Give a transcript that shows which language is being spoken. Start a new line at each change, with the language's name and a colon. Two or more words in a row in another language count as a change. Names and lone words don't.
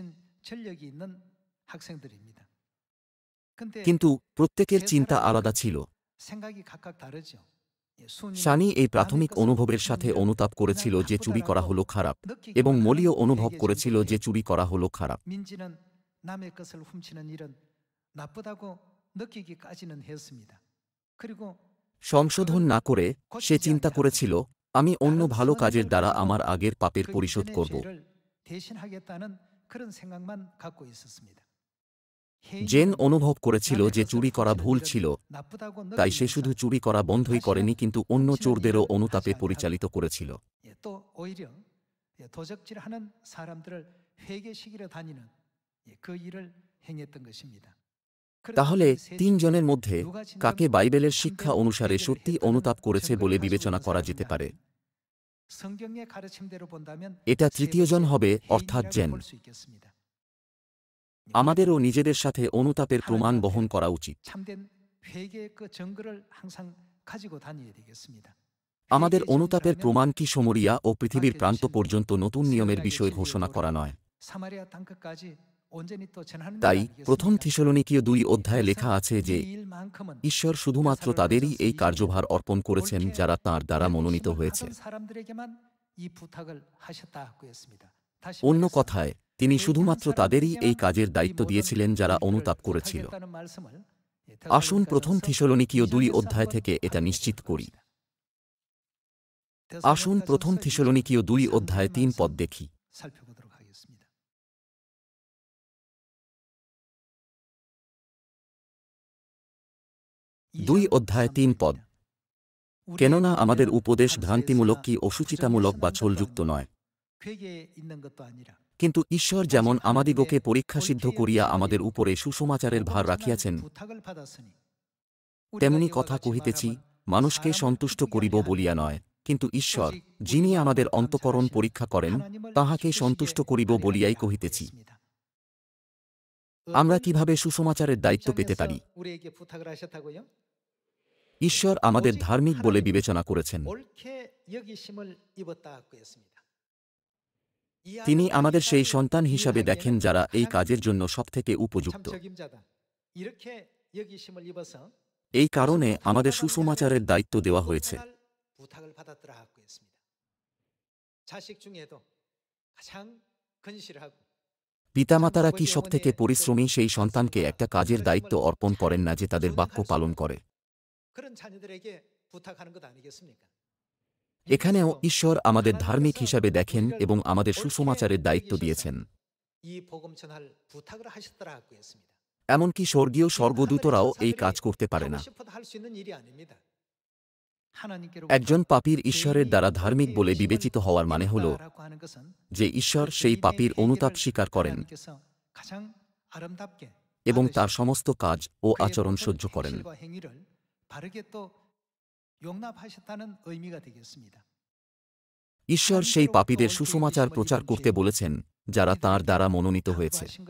Bangla: কিন্তু প্রত্যেকের চিন্তা আলাদা ছিল। শানি এই প্রাথমিক অনুভবের সাথে অনুতাপ করেছিল যে চুরি করা হলো খারাপ, এবং মলিও অনুভব করেছিল যে চুরি করা হলো খারাপ।
Korean: 나쁘다고 느끼기까지는 했습니다. 그리고
Bangla: সংশোধন না করে সে চিন্তা করেছিল, আমি অন্য ভালো কাজের দ্বারা আমার আগের পাপের
Korean: 그
Bangla: পরিশোধ
Korean: 이전의
Bangla: করব।
Korean: 죄를 대신하겠다는 그런 생각만 갖고 있었습니다.
Bangla: জেন অনুভব করেছিল যে চুরি করা ভুল ছিল, তাই সে শুধু চুরি করা বন্ধই করেনি কিন্তু অন্য চোরদেরও অনুতাপে পরিচালিত করেছিল।
Korean: 또 오히려 도적질하는 사람들을 회개시키러 다니는 그 일을 행했던 것입니다.
Bangla: তাহলে তিনজনের মধ্যে কাকে বাইবেলের শিক্ষা অনুসারে সত্যি অনুতাপ করেছে বলে বিবেচনা করা যেতে পারে?
Korean: 성경의 가르침대로 본다면
Bangla: এটা তৃতীয়জন হবে, অর্থাৎ জেন।
Korean: 볼 수 있겠습니다.
Bangla: আমাদেরও নিজেদের সাথে অনুতাপের প্রমাণ বহন করা উচিত।
Korean: 참된 회개의 그 증거를 항상 가지고 다녀야 되겠습니다.
Bangla: আমাদের অনুতাপের প্রমাণ কি সমরিয়া ও পৃথিবীর প্রান্ত পর্যন্ত নতুন নিয়মের বিষয়ে ঘোষণা করা নয়?
Korean: 사마리아 땅끝까지 온전히 또 전하는 일
Bangla: তাই প্রথম
Korean: 아니겠습니까?
Bangla: থিসলনিকীয় 2 অধ্যায়ে লেখা আছে যে
Korean: 이 일만큼은
Bangla: ঈশ্বর শুধুমাত্র তাদেরই এই কার্যভার অর্পণ করেছেন যারা তাঁর দ্বারা মনোনীত হয়েছে।
Korean: 하던 사람들에게만 이 부탁을 하셨다고 했습니다. 다시
Bangla: অন্য
Korean: 말해서
Bangla: কথায় তিনি শুধুমাত্র তাদেরই এই কাজের দায়িত্ব দিয়েছিলেন যারা অনুতাপ করেছিল।
Korean: 부탁했다는 말씀을
Bangla: আসুন প্রথম থিসলনিকীয় 2 অধ্যায় থেকে এটা নিশ্চিত করি। আসুন প্রথম থিসলনিকীয় 2 অধ্যায় 3 পদ দেখি।
Korean: 살펴보도록 하겠습니다.
Bangla: 2 অধ্যায় 3 পদ। কেননা আমাদের উপদেশ ভ্রান্তিমূলক কি অসুচিতামূলক বা ছলযুক্ত নয়,
Korean: 괴계에 있는 것도 아니라
Bangla: কিন্তু ঈশ্বর যেমন আমাদিগকে পরীক্ষাসিদ্ধ করিয়া আমাদের উপরে সুসমাচারের ভার রাখিয়াছেন,
Korean: 부탁을 받았으니
Bangla: তেমনি কথা কহিতেছি, মানুষকে সন্তুষ্ট করিব বলিয়া নয়, কিন্তু ঈশ্বর, যিনি আমাদের অন্তঃকরণ পরীক্ষা করেন, তাহাকে সন্তুষ্ট করিব বলিয়াই কহিতেছি। আমরা কিভাবে সুসমাচারের দায়িত্ব পেতে পারি?
Korean: 우리에게 부탁을 하셨다고요?
Bangla: ঈশ্বর আমাদের ধার্মিক বলে বিবেচনা করেছেন।
Korean: 옳게 여기심을 입었다고 했습니다.
Bangla: তিনি আমাদের সেই সন্তান হিসাবে দেখেন যারা এই কাজের জন্য সবথেকে
Korean: 참
Bangla: উপযুক্ত।
Korean: 적임자다. 이렇게 여기심을 입어서
Bangla: এই কারণে আমাদের সুসমাচারের দায়িত্ব দেওয়া হয়েছে।
Korean: 부탁을 받았더라고 했습니다. 자식 중에도 가장 건실하고
Bangla: পিতামাতারা কি সবথেকে পরিশ্রমী সেই সন্তানকে একটা কাজের দায়িত্ব অর্পণ করেন না যে তাদের বাক্য পালন করে?
Korean: 그런 자녀들에게 부탁하는 것 아니겠습니까?
Bangla: এখানেও ঈশ্বর আমাদের ধার্মিক হিসাবে দেখেন এবং আমাদের সুসমাচারের দায়িত্ব দিয়েছেন।
Korean: 이 복음 전할 부탁을 하셨더라고 했습니다.
Bangla: এমনকি স্বর্গীয় স্বর্গদূতরাও এই কাজ করতে পারে না।
Korean: 하고 싶어도 할 수 있는 일이 아닙니다.
Bangla: একজন পাপীর ঈশ্বরের দ্বারা ধার্মিক বলে বিবেচিত হওয়ার মানে হল যে ঈশ্বর সেই পাপীর অনুতাপ স্বীকার করেন এবং তার সমস্ত কাজ ও আচরণ সহ্য করেন। ঈশ্বর সেই পাপীদের সুসমাচার প্রচার করতে বলেছেন যারা তাঁর দ্বারা মনোনীত হয়েছে।